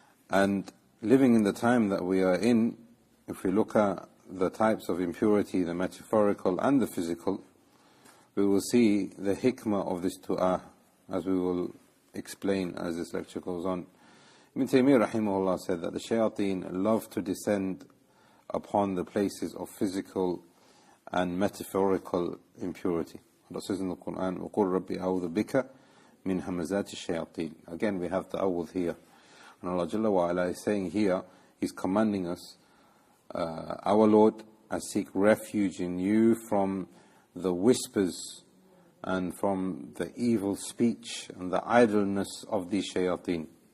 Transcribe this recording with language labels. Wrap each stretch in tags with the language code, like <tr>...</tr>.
<en>And living in the time that we are in, if we look at the types of impurity, the metaphorical and the physical, we will see the hikmah of this dua, as we will explain as this lecture goes on. Ibn Taymiyyah rahimahullah said that the shayateen love to descend upon the places of physical and metaphorical impurity. Allah says in the Quran,</en> <ar>وَقُلْ رَبِّ أَعُوذُ بِكَ مِنْ هَمَزَاتِ الشَّيَاطِينَ.</ar> <en>Again, we have ta'awudh here. And Allah Jalla wa Ala is saying here, He's commanding us, our Lord, I seek refuge in you from the whispers and from the evil speech and the idleness of these shayateen.</en>